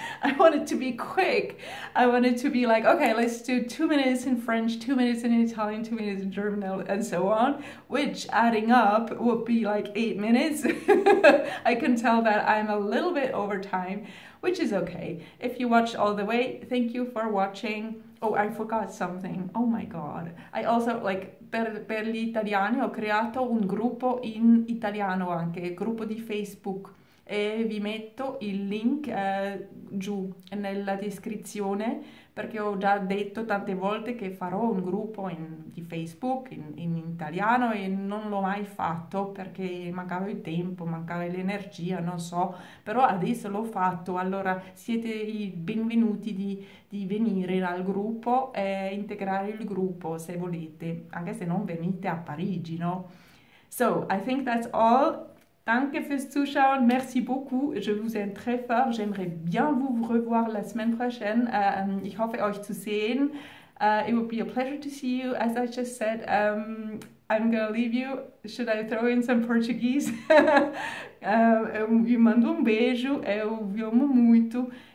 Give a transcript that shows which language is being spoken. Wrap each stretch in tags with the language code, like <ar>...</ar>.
<en>I wanted to be quick. I wanted to be like, okay, let's do 2 minutes in French, 2 minutes in Italian, 2 minutes in German, and so on, which adding up would be like 8 minutes. I can tell that I'm a little bit over time, which is okay. If you watched all the way, thank you for watching. Oh, I forgot something. Oh my God. I also, like,</en> <it>per gli italiani ho creato un gruppo in italiano anche, gruppo di Facebook, e vi metto il link giù nella descrizione, perché ho già detto tante volte che farò un gruppo di Facebook in italiano e non l'ho mai fatto perché mancava il tempo, mancava l'energia, non so, però adesso l'ho fatto. Allora siete i benvenuti di venire al gruppo e integrare il gruppo se volete, anche se non venite a Parigi, no?</it> <en>So, I think that's all.</en> <de>Danke fürs Zuschauen,</de> <fr>merci beaucoup, je vous aime très fort, j'aimerais bien vous revoir la semaine prochaine,</fr> <de>ich hoffe euch zu sehen,</de> <en>it would be a pleasure to see you, as I just said, I'm gonna leave you. Should I throw in some Portuguese?</en> <pt>Eu me mando um beijo, eu vi amo muito.</pt>